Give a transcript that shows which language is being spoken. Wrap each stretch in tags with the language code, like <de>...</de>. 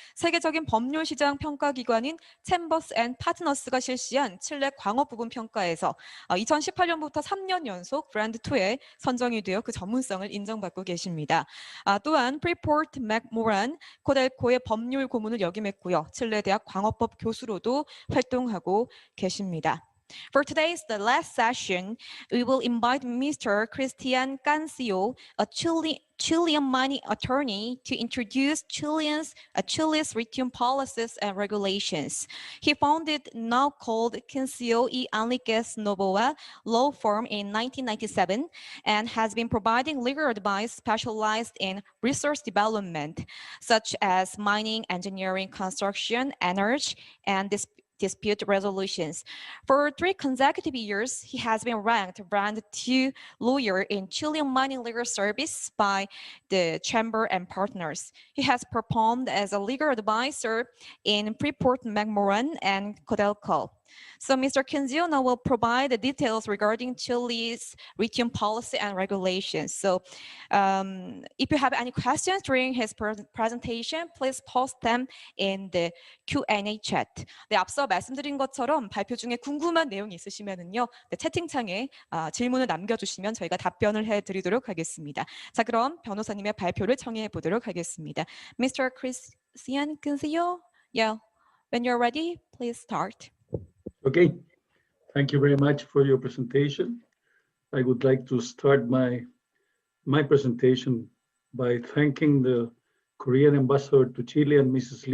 <ko>세계적인 법률 시장 평가 기관인 챔버스 앤 파트너스가 실시한 칠레 광업 부분 평가에서 2018년부터 3년 연속 브랜드 2에 선정이 되어 그 전문성을 인정받고 계십니다. 또한 프리포트 맥모란 코델코의 법률 고문을 역임했고요. 칠레 대학 광업법 교수로도 활동하고 계십니다.</ko> <en>For today's the last session, we will invite Mr. Christian Cancio, a Chilean mining attorney, to introduce Chile's lithium policies and regulations. He founded now called Cancio y Enriquez Novoa law firm in 1997 and has been providing legal advice specialized in resource development, such as mining, engineering, construction, energy, and dispute resolutions. For 3 consecutive years, he has been ranked brand 2 lawyer in Chilean mining legal service by the Chamber and Partners. He has performed as a legal advisor in Freeport McMoran and Codelco. So Mr. Cancio now will provide the details regarding Chile's lithium policy and regulations. So if you have any questions during his presentation, please post them in the Q&A chat.</en> <ko>네, 앞서 말씀드린 것처럼 발표 중에 궁금한 내용이 있으시면은요, 네, 채팅창에 질문을 남겨주시면 저희가 답변을 해드리도록 하겠습니다. 자, 그럼 변호사님의 발표를 청해 보도록 하겠습니다.</ko> <en>Mr. Christian Cancio, yeah, when you're ready, please start. Okay, thank you very much for your presentation. I would like to start my presentation by thanking the Korean ambassador to Chile and Mrs.</en>